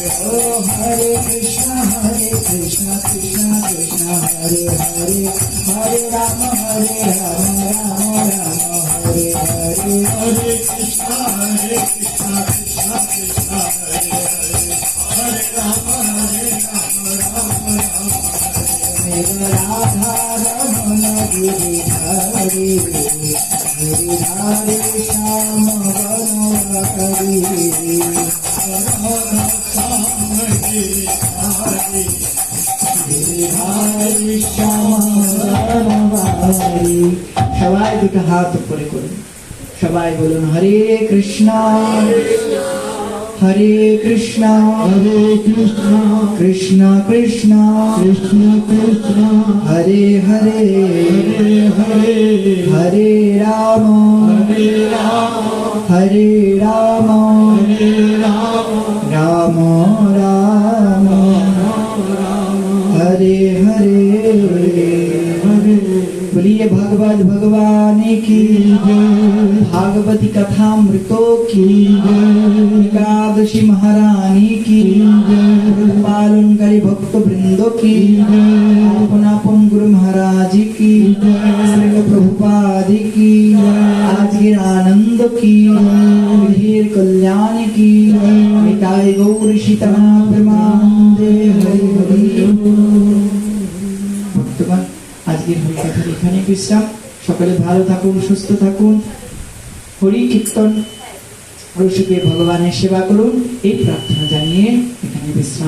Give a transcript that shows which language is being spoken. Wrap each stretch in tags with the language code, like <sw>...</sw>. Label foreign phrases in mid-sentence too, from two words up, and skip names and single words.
<hi>ओ हरे कृष्णा कृष्णा कृष्णा हरे हरे, हरे राम राम राम हरे हरे। हरे कृष्णा कृष्णा कृष्णा हरे हरे, हरे राम राम राम। मेरा राधा रमन गिरधारी, गिरधारी श्याम बनवारी। राधा श्याम गिरधारी, गिरधारी श्याम बनवारी।</hi> <bn>সবাই দুটো হাত উপরে করুন, সবাই বলুন হরে কৃষ্ণা हरे कृष्णा कृष्ण कृष्ण हरे हरे हरे राम राम राम हरे हरे।</bn> <hi>बोलिए भगवत भगवान की भागवती कथामृतों की, एकादशी महारानी की, पालन करे भक्त वृंदों की, अपन अपन गुरु महाराज की, श्रील प्रभुपाद की, आज के आनंद की, धीर कल्याण की। निताय गौर सीतानाथ प्रेमानंदे हरि हरि।</hi> <bn>भक्तगण আজকের হরিকথার এখানে বিশ্রাম। সকলে ভালো থাকুন, সুস্থ থাকুন, হরি কীর্তন রসিকে ভগবানের সেবা করুন, এই প্রার্থনা জানিয়ে এখানে বিশ্রাম।</bn>